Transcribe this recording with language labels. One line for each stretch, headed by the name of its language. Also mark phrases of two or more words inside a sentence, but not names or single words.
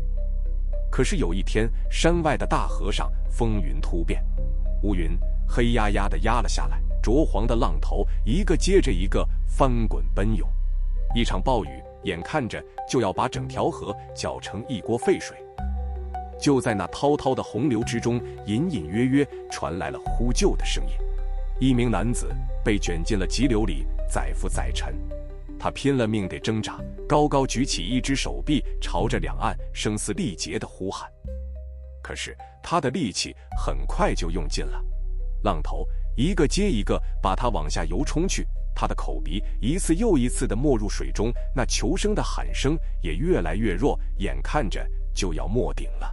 Chinese: 可是有一天，山外的大河上風雲突變，烏雲黑壓壓地壓了下來，濁黃的浪頭一個接着一個翻滾奔湧，一場暴雨眼看着就要把整條河攪成一鍋沸水。就在那滔滔的洪流之中，隱隱約約傳來了呼救的聲音。一名男子被捲進了急流裡，載浮載沉。他拼了命地掙扎，高高舉起一只手臂，朝着兩岸聲嘶力竭地呼喊。可是他的力氣很快就用盡了，浪頭一個接一個把他往下游衝去，他的口鼻一次又一次地沒入水中，那求生的喊聲也越來越弱，眼看着就要没頂了。